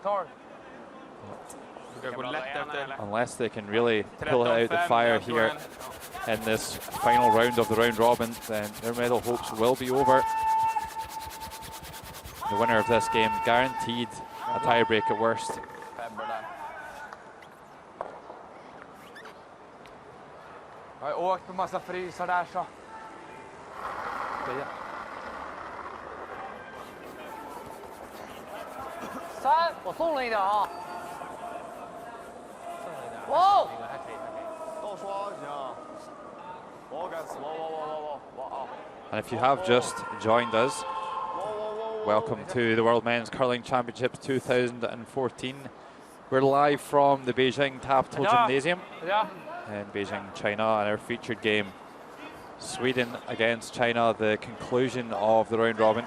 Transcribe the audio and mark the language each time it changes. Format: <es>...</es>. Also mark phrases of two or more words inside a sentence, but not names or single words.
<en>Unless they can really pull it out the fire here in this final round of the round robin, then their medal hopes will be over. The winner of this game guaranteed a tiebreak at worst.</en> <sv>Jag har åkt på massa frysar där så. Sen,</sv> <zh>我送了一点啊。哇！倒刷行。我该死，我。</zh> <en>And if you have just joined us, welcome to the World Men's Curling Championships 2014. We're live from the Beijing Capital Gymnasium in Beijing, China, and our featured game, Sweden against China, the conclusion of the round robin.</en>